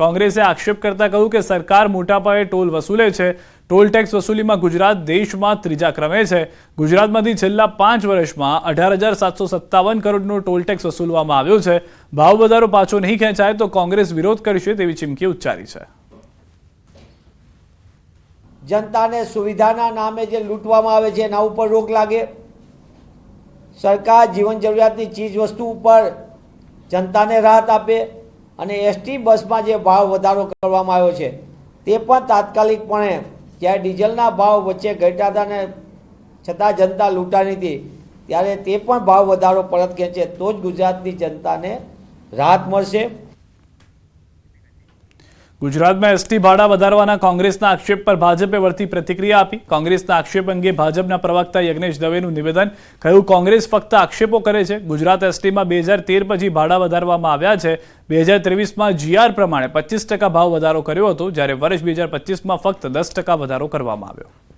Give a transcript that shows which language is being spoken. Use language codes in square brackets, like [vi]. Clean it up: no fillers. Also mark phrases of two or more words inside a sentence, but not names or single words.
[gu] કોંગ્રેસે આક્ષેપ કરતા કહ્યું કે સરકાર મોટા પાયે ટોલ વસૂલે છે। ટોલ ટેક્સ વસૂલીમાં ગુજરાત દેશમાં ત્રીજા ક્રમે છે। ગુજરાતમાંથી છેલ્લા 5 વર્ષમાં 18,757 કરોડનો ટોલ ટેક્સ વસૂલવામાં આવ્યો છે। ભાવ વધારો પાછો નહીં ખેંચાય તો કોંગ્રેસ વિરોધ કરશે તેવી ચીમકી ઉચ્ચારી છે। જનતા સુવિધા નામે જો લૂટવામાં આવે છે એના ઉપર રોક લાગે। સરકાર જીવન જરૂરિયાતની ચીજ વસ્તુ પર જનતા ને રાહત આપે અને એસટી બસ મેં જો ભાવ વધારો કરવામાં આવ્યો છે તે પણ તાત્કાલિકપણે જ્યારે ડીઝલના ભાવ વચ્ચે ઘટ્યા હતા ને છતાં જનતા લૂંટાણી હતી ત્યારે તે પણ ભાવ વધારો પરત ખેંચે તો જ ગુજરાતની જનતાને રાહત મળશે। ગુજરાતમાં એસટી ભાડા વધારવાના કોંગ્રેસના આક્ષેપ પર ભાજપે વળતી પ્રતિક્રિયા આપી। કોંગ્રેસના આક્ષેપ અંગે ભાજપના પ્રવક્તા યજ્ઞેશ દવેનું નિવેદન। કહ્યું કોંગ્રેસ ફક્ત આક્ષેપો કરે છે। ગુજરાત એસટીમાં 2013 પછી ભાડા વધારવામાં આવ્યા છે। 2023માં જીઆર પ્રમાણે 25% ભાવ વધારો કર્યો હતો, જ્યારે વર્ષ 2025માં ફક્ત 10% વધારો કરવામાં આવ્યો।